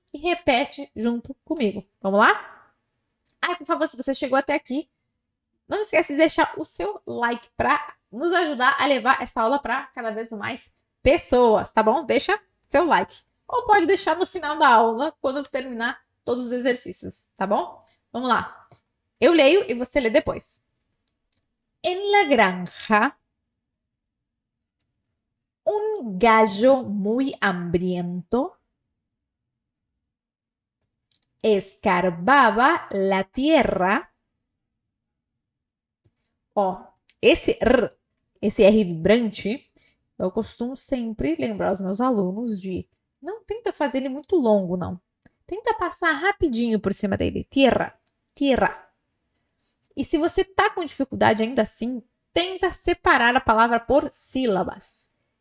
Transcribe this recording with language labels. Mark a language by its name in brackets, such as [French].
[Portuguese] e repete junto comigo. Vamos lá? Ah, por favor, se você chegou até aqui, não esquece de deixar o seu like para nos ajudar a levar essa aula para cada vez mais pessoas, tá bom? Deixa seu like. Ou pode deixar no final da aula, quando terminar todos os exercícios, tá bom? Vamos lá. Eu leio e você lê depois. [Spanish] En la granja, un gallo muy hambriento escarbaba la tierra. [Portuguese] Ó, esse R vibrante, eu costumo sempre lembrar os meus alunos de não tenta fazer ele muito longo, não. Tenta passar rapidinho por cima dele. Tierra, tierra. E se você tá com dificuldade ainda assim, tenta separar a palavra por sílabas.